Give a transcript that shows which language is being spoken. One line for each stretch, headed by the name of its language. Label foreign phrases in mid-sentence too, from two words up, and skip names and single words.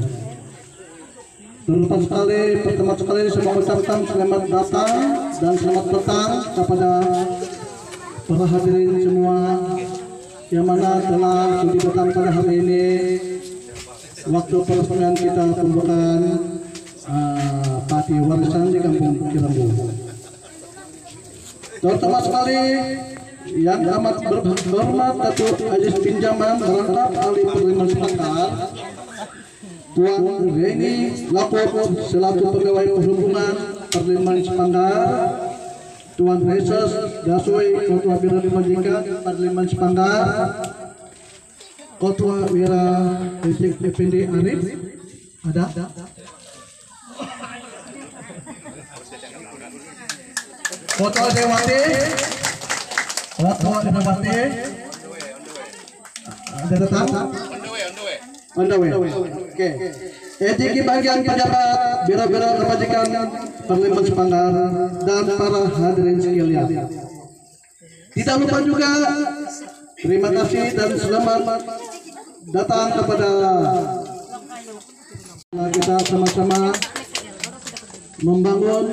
Malay: Terlepas sekali, pertama sekali saya mengucapkan selamat datang dan selamat petang kepada para hadirin semua yang mana telah sudi datang pada hari ini waktu peresmian kita pembukaan Pati Warisan di Kampung Cilembu. Terutama sekali yang amat berhormat Datuk Aziz Pinjaman merangkap ahli Parlimen Sepanggar, Tuan Reni Lapor selaku pegawai perhubungan Parlimen Sepanggar, Tuan Reses Dasoi Ketua Biro Majikan Parlimen Sepanggar, Ketua Wira Effendi Arif ada. Ketua Dewati, Ketua Dewati, ada datang?
English: On the way.
Malay: Oke. Etiki bagian pejabat biro-biro majikan Parlimen Sepanggar dan para hadirin sekalian. Tidak lupa juga terima kasih dan selamat datang kepada kita sama-sama membangun,